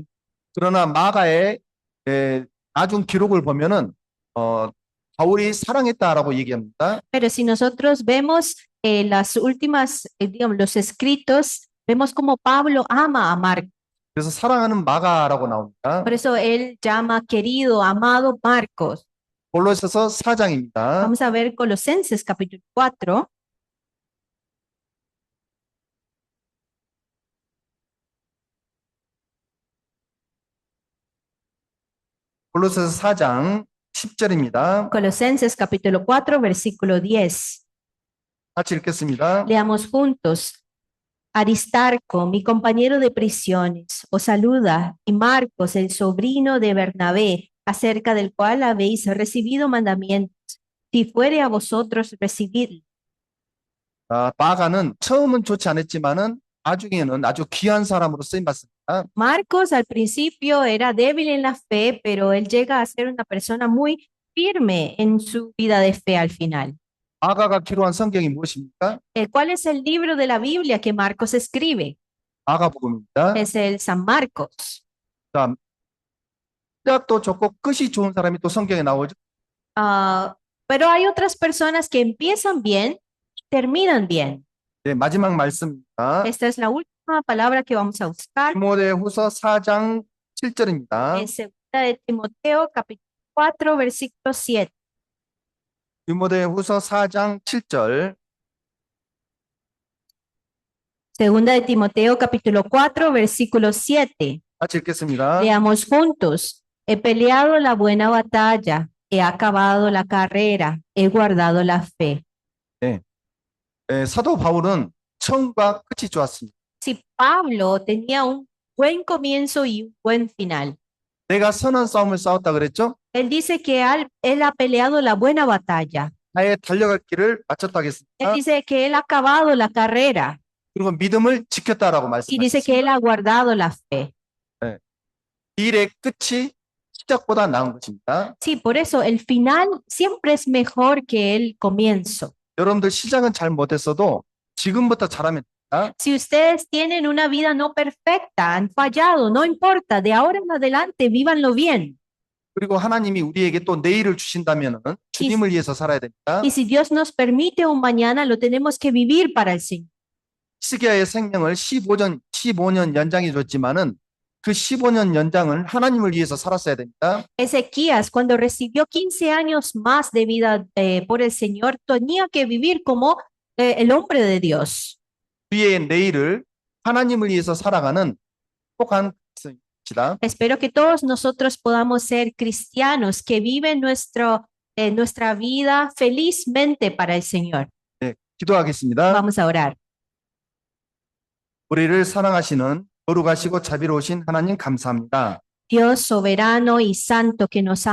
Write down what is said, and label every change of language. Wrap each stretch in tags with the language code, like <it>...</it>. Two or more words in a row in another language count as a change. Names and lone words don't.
<ko>그러나 마가의 나중 기록을 보면은 바울이 사랑했다라고 얘기합니다.</ko> <es>Pero si nosotros vemos las últimas, digamos, los escritos, vemos como Pablo ama a Marcos.</es> <ko>그래서 사랑하는 마가라고 나옵니다.</ko> <es>Por eso él llama querido, amado Marcos.</es> <ko>골로새서 4장입니다.</ko> <es>Vamos a ver Colosenses capítulo 4.</es> <ko>골로새서 4장 10절입니다.</ko> <es>Colosenses capítulo 4, versículo 10.</es> <ko>같이 읽겠습니다.</ko> <es>Leamos juntos. Aristarco, mi compañero de prisiones, os saluda, y Marcos, el sobrino de Bernabé, acerca del cual habéis recibido mandamientos. Si fuere a vosotros recibid.</es> <ko>마가는 처음은 좋지 않았지만은 나중에는 아주 귀한 사람으로 쓰임 받습니다.</ko> <es>Marcos al principio era débil en la fe, pero él llega a ser una persona muy firme en su vida de fe al final.</es> <ko>마가가 기록한 성경이 무엇입니까?</ko> <es>¿Cuál es el libro de la Biblia que Marcos escribe?</es> <ko>마가복음입니다.</ko> <es>Es el San Marcos.</es> <ko>자, 시작도 좋고 끝이 좋은 사람이 또 성경에 나오죠.</ko> <es>Pero hay otras personas que empiezan bien y terminan bien.</es> <ko>네, 마지막 말씀입니다.</ko> <es>Esta es la última palabra que vamos a buscar.</es> <ko>디모데후서 4장 7절입니다.</ko> <es>Es segunda de Timoteo, capítulo 4, versículo 7.</es> <ko>디모데후서 4장 7절.</ko> <es>Segunda de Timoteo, capítulo 4, versículo 7.</es> <ko>같이 읽겠습니다.</ko> <es>Leamos juntos. He peleado la buena batalla, he acabado la carrera, he guardado la fe.</es> <ko>사도 바울은 처음과 끝이 좋았습니다.</ko> <es>Si Pablo tenía un buen comienzo y un buen final.</es> <ko>내가 선한 싸움을 싸웠다 그랬죠?</ko> <es>Él dice que él ha peleado la buena batalla.</es> <ko>나의 달려갈 길을 마쳤다</ko> <es>Él</es> <ko>하겠습니다.</ko> <es>dice que él ha acabado la carrera</es> <ko>그리고 믿음을 지켰다라고</ko> <es>y dice que</es> <ko>말씀하셨습니다.</ko> <es>él ha guardado la fe.</es> <ko>일의 끝이 시작보다 나은 것입니다.</ko> <es>Sí, por eso el final siempre es mejor que el comienzo.</es> <ko>여러분들 시작은 잘 못했어도 지금부터 잘하면 됩니다.</ko> <es>Si ustedes tienen una vida no perfecta, han fallado, no importa, de ahora en adelante vívanlo bien.</es> <ko>그리고 하나님이 우리에게 또 내일을 주신다면 주님을 위해서 살아야 됩니다.</ko> <es>Y si Dios nos permite un mañana, lo tenemos que vivir para el Señor.</es> <ko>히스기야의 생명을 15년 연장해 줬지만은 그 15년 연장을 하나님을 위해서 살았어야 됩니다.</ko> <es>Ezequías, cuando recibió 15 años más de vida por el Señor, tenía que vivir como el hombre de Dios.</es> <ko>우리의 내일을 하나님을 위해서 살아가는 행복한 것입니다.</ko> <es>Espero que todos nosotros podamos ser cristianos que viven nuestra vida felizmente para el Señor.</es> <ko>네, 기도하겠습니다.</ko> <es>Vamos a orar.</es> <ko>우리를 사랑하시는 거룩하시고 자비로우신 하나님 감사합니다.</ko> <es>Dios soberano y santo que nos ama.</es>